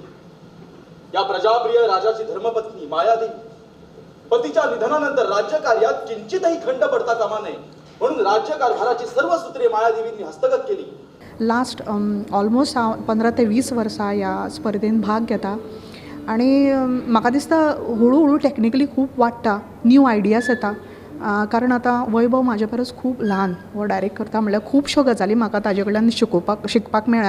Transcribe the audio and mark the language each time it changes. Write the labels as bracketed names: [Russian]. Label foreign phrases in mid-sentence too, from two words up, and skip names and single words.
[Marathi] या प्रजाप्रिय राजाची धर्मपत्नी मायादेवी पतीच्या निधनानंतर राज्यकार्यात किंचितही खंड पडता कामा नये म्हणून राज्यकारभाराची सर्व सूत्रे मायादेवींनी हस्तगत केली. [English] last almost [Konkani] हांव 15 ते 20 वर्सां ह्या स्पर्धेन भाग घेता आनी म्हाका दिसता हळू हळू टॅक्निकली खूब वाडटा, [English] new ideas [Konkani] येता. कारण आतां वैभव म्हाजे परस खूब ल्हान, हो डायरेक्ट करता म्हणल्यार खुबश्यो गजाली म्हाका ताजे कडल्यान शिकपाक मेळ्ळ्या.